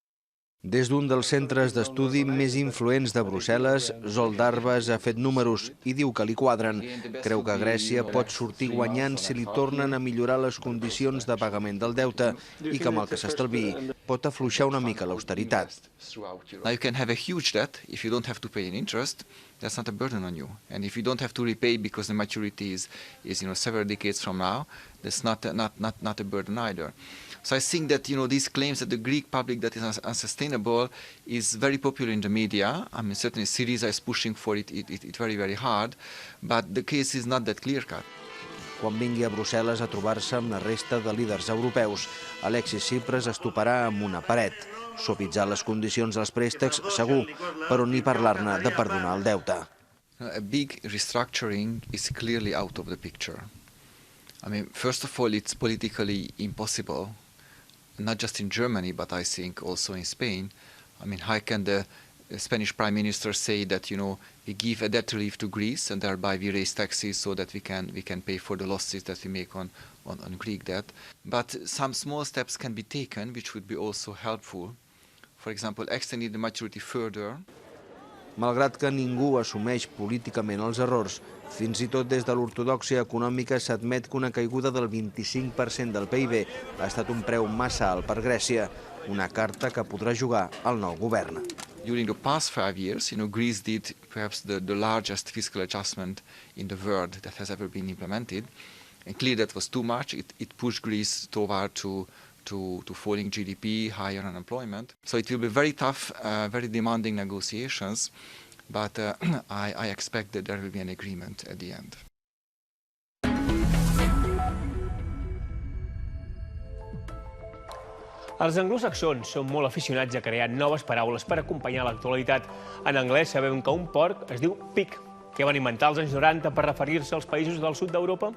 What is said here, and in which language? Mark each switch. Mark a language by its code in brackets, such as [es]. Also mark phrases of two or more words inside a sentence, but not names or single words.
[ca] Des d'un dels centres d'estudi més influents de Brussel·les, Zsolt Darbas ha fet números i diu que li quadren. Creu que Grècia pot sortir guanyant si li tornen a millorar les condicions de pagament del deute i que amb el que s'estalviï pot afluixar una mica l'austeritat. [en] Now you can have a huge debt if you don't have to pay an interest. That's not a burden on you. And if you don't have to repay because the maturity is several decades from now, that's not a burden either. So I think that these claims that the Greek public debt is unsustainable is very popular in the media. I mean, certainly Syriza is pushing for it very, very hard, but the case is not that clear-cut. [ca] Quan vingui a Brussel·les a trobar-se amb la resta de líders europeus, Alexis Tsipras es toparà amb una paret. Suavitzar les condicions dels préstecs, segur, però ni parlar-ne de perdonar el deute. [en] A big restructuring is clearly out of the picture. I mean, first of all, it's politically impossible, not just in Germany, but I think also in Spain. I mean, how can the Spanish Prime Minister say that, we give a debt relief to Greece and thereby we raise taxes so that we can pay for the losses that we make on Greek debt. But some small steps can be taken, which would be also helpful. For example, extending the maturity further. [ca] Malgrat que ningú assumeix políticament els errors, fins i tot des de l'ortodòxia econòmica s'admet que una caiguda del 25% del PIB ha estat un preu massa alt per Grècia, una carta que podrà jugar el nou govern. [en] During the past 5 years, Greece did perhaps the largest fiscal adjustment in the world that has ever been implemented. And clearly that was too much. It pushed Greece toward to falling GDP, higher unemployment. So it will be very tough, very demanding negotiations, but I expect that there will be an agreement at the end. [ca] Els anglosaxons són molt aficionats a crear noves paraules per acompanyar l'actualitat. En anglès sabem que un porc es diu pig. Què van inventar als anys 90 per referir-se als països del sud d'Europa?